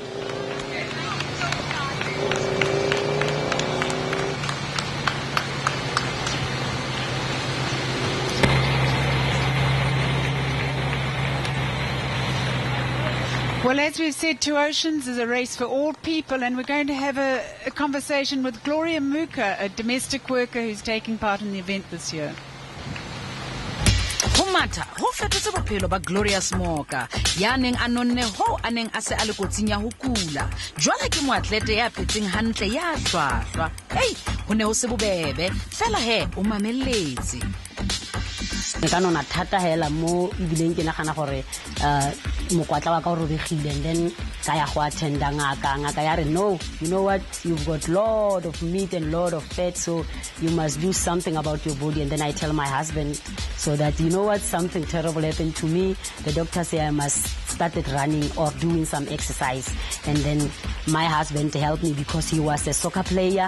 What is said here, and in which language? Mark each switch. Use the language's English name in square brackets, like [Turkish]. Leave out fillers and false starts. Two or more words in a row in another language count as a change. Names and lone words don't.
[English] Well, as we've said, Two Oceans is a race for all people, and we're going to have a conversation with Gloria Muka, a domestic worker who's taking part in the event this year. [Southern Sotho] Humata ho fetotse bophelo ba Glorious Moka ya neng a nonne ho a neng a se a le kotsing ya ho kula jwale ke moatlete ya phetseng hantle ya hlwahlwa ho ne ho se bobebe fela he o mamelletse [Tswana] nka nona thata hela mo ibileng ke nagana gore mokwatla wa ka o robegile, [English] and then [Tswana] ka ya go attenda ngaka ya re [English] no, you know what, you've got lot of meat and lot of fat, so you must do something about your body. And then I tell my husband, so that you know what, something terrible happened to me. The doctor say I must start running or doing some exercise. And then my husband helped me because he was a soccer player.